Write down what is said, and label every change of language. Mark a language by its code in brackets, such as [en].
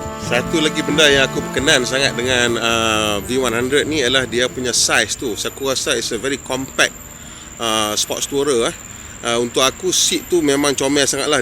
[ms] Satu lagi benda yang aku berkenan sangat dengan V100 ni adalah dia punya size tu. Aku rasa [en] it's a very compact sports tourer. [ms] Untuk aku seat tu memang comel sangat lah.